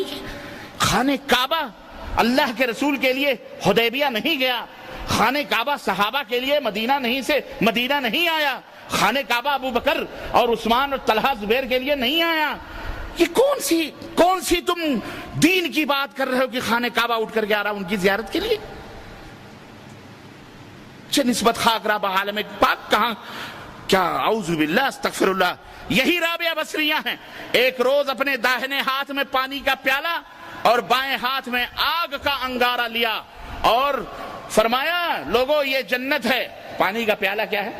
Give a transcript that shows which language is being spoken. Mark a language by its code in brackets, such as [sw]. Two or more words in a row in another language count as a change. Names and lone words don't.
[ur] خانہ کعبہ اللہ کے رسول کے لیے حدیبیہ نہیں گیا، خانہ کعبہ صحابہ کے لیے مدینہ نہیں آیا، خانہ کعبہ ابو بکر اور عثمان اور طلحہ زبیر کے لیے نہیں آیا. یہ کون سی تم دین کی بات کر رہے ہو کہ خانہ کعبہ اٹھ کر کے آ رہا ان کی زیارت کے لیے؟ [fa] نسبت خاک را بعالم پاک [ur] کہاں، کیا [ar] اعوذ باللہ استغفر اللہ. [ur] یہی رابعہ بصریہ ہیں. ایک روز اپنے داہنے ہاتھ میں پانی کا پیالہ اور بائیں ہاتھ میں آگ کا انگارہ لیا اور فرمایا لوگو یہ جنت ہے. پانی کا پیالہ کیا ہے؟